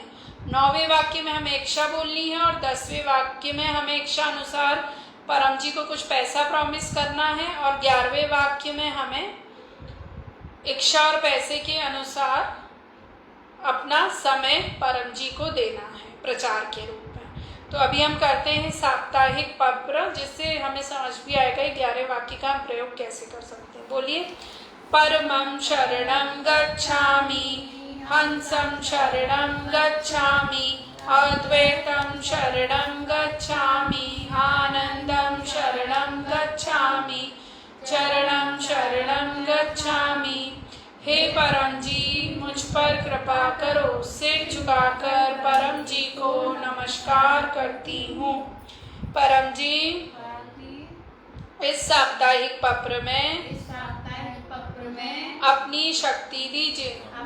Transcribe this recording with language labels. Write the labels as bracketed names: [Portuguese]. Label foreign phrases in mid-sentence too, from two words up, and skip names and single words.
[Hindi] 9वें वाक्य में हमें इच्छा बोलनी है और 10वें वाक्य में हमें इच्छा अनुसार परम जी को कुछ पैसा प्रॉमिस करना है और 11वें वाक्य में हमें इच्छा और पैसे के अनुसार अपना समय परम जी को देना है प्रचार के रूप में। तो अभी हम करते हैं साप्ताहिक पप्र, जिससे हमें समझ भी आएगा 11वें वाक्य का हम प्रयोग कैसे कर सकते हैं। बोलिए, [Sanskrit] परमं शरणं गच्छामि, हंसं शरणं गच्छामि, अद्वैतं शरणं गच्छामि, आनंदं शरणं गच्छामि, चरणं शरणं गच्छामि। [Hindi] हे परम जी, मुझ पर कृपा करो। सिर झुकाकर परम जी को नमस्कार करती हूँ। परम जी, इस साप्ताहिक पप्र में अपनी शक्ति दीजिए।